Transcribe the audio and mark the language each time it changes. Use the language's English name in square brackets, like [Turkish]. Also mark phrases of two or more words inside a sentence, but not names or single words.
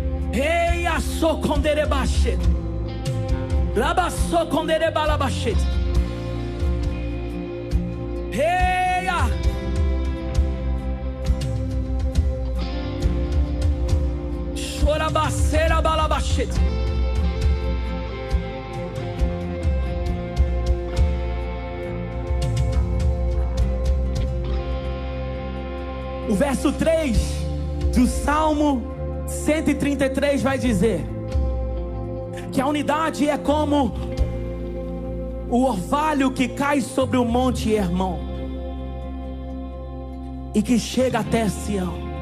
[Portuguese] Ei, açoconderebachete. Labaçoconderebalabachete. Ei, chorabaceira balabachete. O verso 3 do Salmo 133 vai dizer que a unidade é como o orvalho que cai sobre o monte Hermon e que chega até Sião.